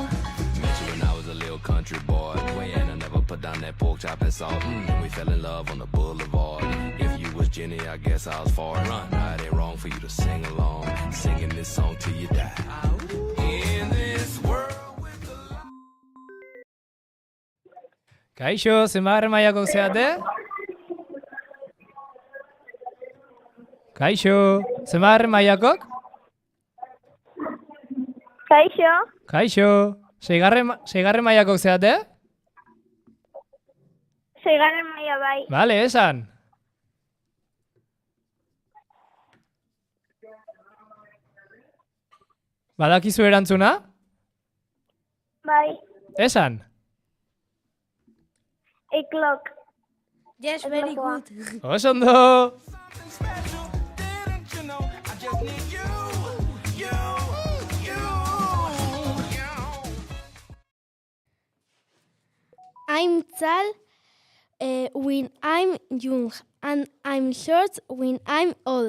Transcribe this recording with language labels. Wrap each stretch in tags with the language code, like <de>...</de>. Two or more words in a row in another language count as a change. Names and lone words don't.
<en>Met you when I was a little country boy, and I never put down that pork chop and salt. And we fell in love on the boulevard. If you was Jenny, I guess I was for it. Now it ain't wrong for you to sing along, singing this song till you die. In this world with a lot.</en> <eu>Kaixo, zenbagarren mailako zeate? Kaixo, zenbagarren mailakok? Kaixo, Kaixo, seigarren mailakok zeate? seigarren maila bai. Bale, esan. Badakizu erantzuna? Bai, Esan.</eu> <en>a clock. Yes, very good.</en> <eu>Oso ondo.</eu> <en>Something special. Didn't you know? I just need you. You. You. You. I'm tall when I'm young, and I'm short when I'm old.</en>